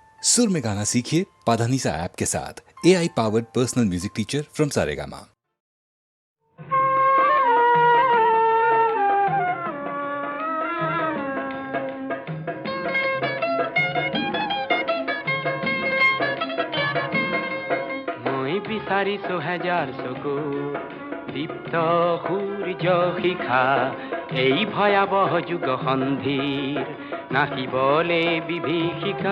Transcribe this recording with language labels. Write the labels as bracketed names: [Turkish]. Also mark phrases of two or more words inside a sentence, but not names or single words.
[Hindi] सुर में गाना सीखिए पाधानीसा ऐप के साथ। [English] AI powered personal music teacher from Saregama. [Assamese] মই বিচাৰিছো হেজাৰ চকু দীপ্ত সূৰ্য শিখা এই ভয়াবহ যুগ সন্ধিৰ নাহিবলে বিভীষিকা।